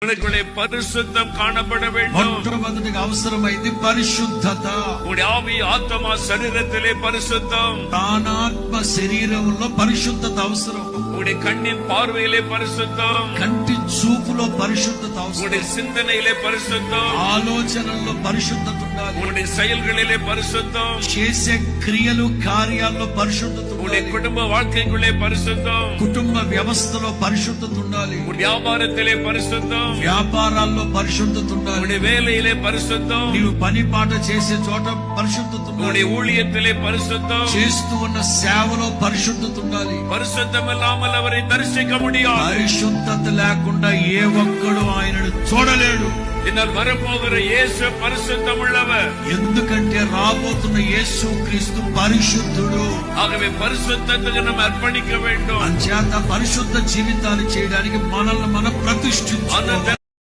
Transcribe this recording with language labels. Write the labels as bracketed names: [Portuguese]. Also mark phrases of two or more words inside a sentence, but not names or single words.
[Tamil] பரிசுத்தம் காணப்பட வேண்டும். [Telugu] మొట్టమొదటిగా అవసరమైంది పరిశుద్ధత. [Tamil] உங்களுடைய ஆவி ஆத்மா சரீரத்திலே பரிசுத்தம், [Telugu] ప్రాణాత్మ శరీరంలో పరిశుద్ధత అవసరం. [Tamil] உங்களுடைய கண்ணின் பார்வையிலே பரிசுத்தம், [Telugu] కంటి చూపులో పరిశుద్ధత అవసరం. [Tamil] உங்களுடைய சிந்தனையிலே பரிசுத்தம், [Telugu] ఆలోచనల్లో పరిశుద్ధత ఉండాలి. [Tamil] உங்களுடைய செயல்களிலே பரிசுத்தம், [Telugu] చేసే క్రియలు కార్యాల్లో పరిశుద్ధత [Tamil] உங்களுடைய [Telugu] ఉండాలి. [Tamil] குடும்ப வாழ்க்கைக்குள்ளே பரிசுத்தம், [Telugu] కుటుంబ వ్యవస్థలో పరిశుద్ధత ఉండాలి. [Tamil] உங்களுடைய வியாபாரத்திலே பரிசுத்தம், [Telugu] వ్యాపారాల్లో పరిశుద్ధత ఉండాలి. [Tamil] உங்களுடைய வேலையிலே பரிசுத்தம், [Telugu] నీవు పని పాట చేసే చోట పరిశుద్ధత ఉండాలి. [Tamil] உங்களுடைய ஊழியத்திலே பரிசுத்தம். [Telugu] చేస్తూ ఉన్న సేవలో పరిశుద్ధత ఉండాలి. [Tamil] பரிசுத்தம் இல்லாமல் அவரை தரிசிக்க முடியாது. [Telugu] పరిశుద్ధత లేకుండా ఏ ఒక్కడు ఆయనను చూడలేడు. [Tamil] என்னால் வரப்போகிற இயேசு பரிசுத்தம் உள்ளவர். [Telugu] ఎందుకంటే రాబోతున్న యేసు క్రీస్తు పరిశుద్ధుడు. [Tamil] ஆகவே பரிசுத்தத்துக்கு நம்ம அர்ப்பணிக்க வேண்டும். [Telugu] అంచేత పరిశుద్ధ జీవితాన్ని చేయడానికి మనల్ని మనం ప్రతిష్ఠించుకోవాలి.